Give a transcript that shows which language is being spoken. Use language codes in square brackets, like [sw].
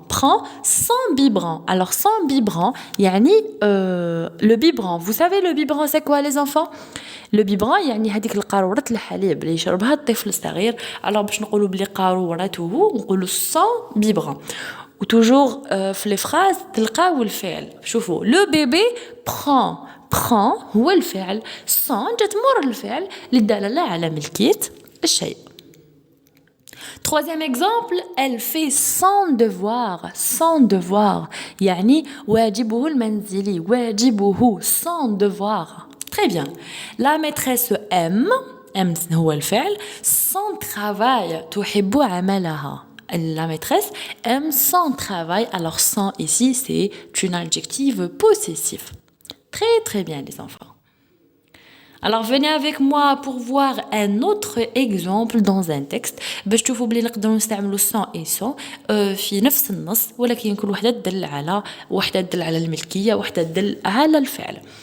[fr] prend son biberon. Alors son biberon يعني le biberon. Vous savez le biberon c'est quoi les enfants? Le biberon [ar] يعني هذيك القارورة الحليب اللي يشربها الطفل الصغير. [fr] Alors [ar] باش نقولوا بلي قارورته نقولوا [fr] son biberon. Ou toujours [ar] في [fr] les phrases [ar] تلقاو الفعل. شوفوا [fr] le bébé prend [ar] هو الفعل son جات مور الفعل للدلالة على ملكية الشيء. [fr] Troisième exemple, elle fait son devoir. [ar] يعني واجبه المنزلي واجبه [fr] son devoir. Très bien. La maîtresse aime [ar] هو الفعل [fr] son travail [ar] تحب عملها. [fr] La maîtresse aime son travail. Alors son ici c'est une adjective possessif. Très très bien les enfants. Alors venez avec moi pour voir un autre exemple dans un texte [ar] باش تشوفوا بلي نقدروا نستعملوا son et son في نفس النص ولكن كل وحده تدل على الملكيه وحده تدل على الفعل.